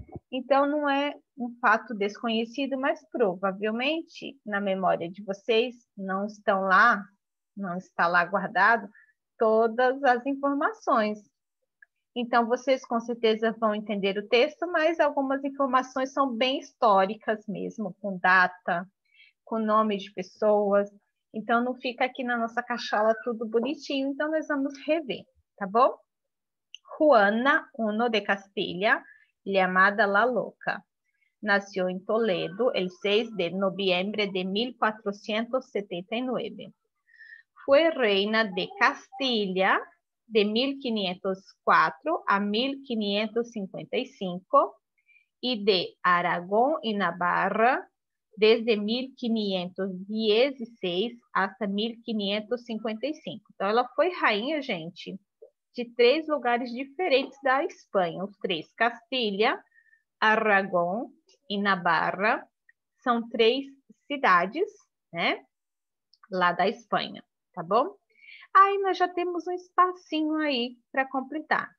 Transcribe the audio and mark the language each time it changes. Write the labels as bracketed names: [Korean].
[Portuguese] Então, não é um fato desconhecido, mas provavelmente na memória de vocês não está lá guardado todas as informações. Então, vocês com certeza vão entender o texto, mas algumas informações são bem históricas mesmo, com data, com nome de pessoas. Então, não fica aqui na nossa cachola tudo bonitinho, então nós vamos rever, tá bom? [Spanish] Juana I de Castilla, llamada La Loca, nació en Toledo el 6 de noviembre de 1479. Fue reina de Castilla de 1504 a 1555 y de Aragón y Navarra desde 1516 hasta 1555. [Portuguese] Então, ela foi rainha, gente, de 3 lugares diferentes da Espanha. Os 3, Castilha, Aragão e Navarra, são 3 cidades, né, lá da Espanha, tá bom? Aí nós já temos um espacinho aí para completar.